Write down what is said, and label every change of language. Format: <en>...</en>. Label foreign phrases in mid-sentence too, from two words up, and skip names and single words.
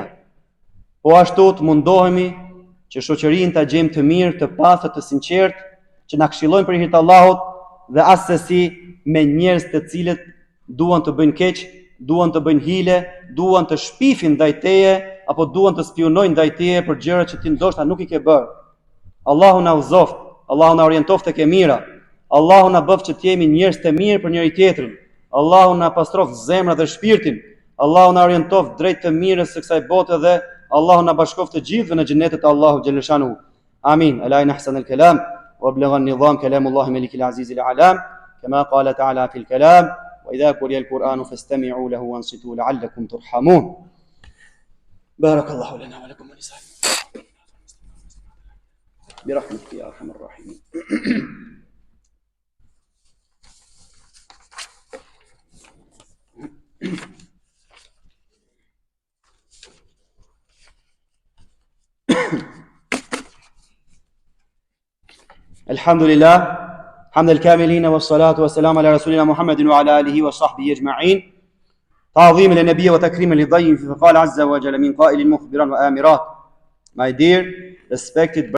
<sq>Po ashtu të mundohemi që shoqërinë ta gjejmë të mirë, të pastër, të sinqertë, që na këshillojnë për hir të Allahut dhe asesi me njerëz të cilët duan të bëjnë keq, duan të bëjnë hile, duan të shpifin ndaj teje apo duan të spionojnë ndaj teje për gjëra që ti ndoshta nuk i ke bërë. Allahu na udhëzoft, Allahu na orientoft tek e mira. Allahu na bëft që të jemi njerëz të mirë për njëri tjetrin. Allahu na pastroft zemrën dhe shpirtin. Allahu na orientoft drejt të mirës së kësaj bote dhe Allahu na bashkoft të gjithëve në xhenetet e Allahut xhaleshanu. Amin.</sq> <ar>على أحسن الكلام وأبلغ النظام كلام الله الملك العزيز العلام كما قال تعالى في الكلام وإذا قرئ القرآن فاستمعوا له وأنصتوا لعلكم ترحمون. بارك الله لنا ولكم وللسائل. برحمتك يا ارحم الراحمين. الحمد لله حمد الكاملين والصلاة والسلام على رسولنا محمد وعلى آله وصحبه أجمعين تعظيما للنبي وتكريما للضيف فقال عز وجل من قائل مخبرا وآمرا.</ar> <en>My dear respected</en>